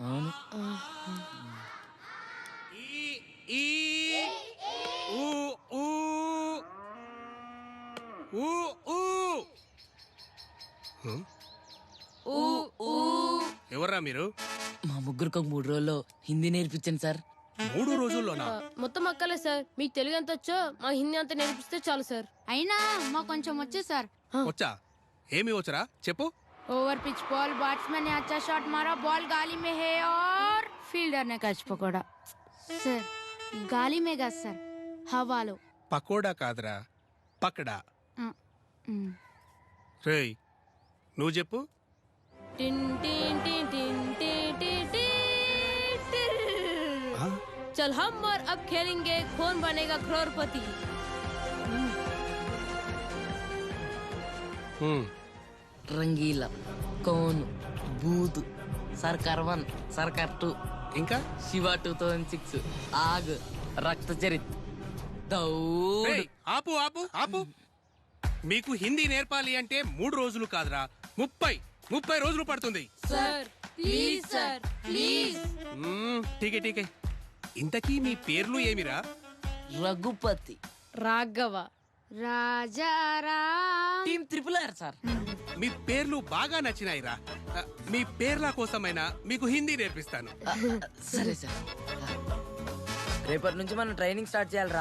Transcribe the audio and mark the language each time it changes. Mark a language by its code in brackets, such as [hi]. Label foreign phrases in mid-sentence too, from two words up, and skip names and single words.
[te] ఎవర్రా మీరు? మా ముగ్గురికి ఒక 3 రోజుల్లో హిందీ నేర్పించండి సార్. 3 రోజుల్లోనా? మొత్తం అక్కలే సార్, మీకు తెలుగు ఎంత వచ్చో మా హిందీ అంతా నేర్పిస్తే చాలు సార్. అయినా మా కొంచెం వచ్చే సార్. వచ్చా? ఏమి వచ్చరా చెప్పు. [hi] ओवर पिच बॉल, बैट्समैन ने अच्छा शॉट मारा, बॉल गाली में है और फील्डर ने कैच पकड़ा. सर गाली में गा सर, हवालो. [te] పకోడా కాదురా, పకడా. రేయ్ నువ్వు చెప్పు. టిన్ టిన్ టిన్ టిన్ టిన్ టిన్ టిన్ టిన్. [hi] चल हम और अब खेलेंगे कौन बनेगा करोड़पति. [te] రంగీలా, కోను, బూత్, సర్కార్ 1, సర్కార్ 2, ఇంకా శివ 2006, ఆగ్, రక్త చరిత్, దౌడ్. ఆపు ఆపు ఆపు. మీకు హిందీ నేర్పాలి అంటే 3 రోజులు కాదురా, 30 రోజులు పడుతుంది. [en] sir please sir please. [hi] ठीके ठीके. [te] ఇంతకీ మీ పేర్లు ఏమిరా? రఘుపతి, రాఘవ, రాజారాం. టీమ్ RRR సార్. మీ పేర్లు బాగా నచ్చినాయిరా. మీ పేర్ల కోసమైనా మీకు హిందీ నేర్పిస్తాను. సరే సార్. రేపటి నుంచి మనం ట్రైనింగ్ స్టార్ట్ చేయాలరా.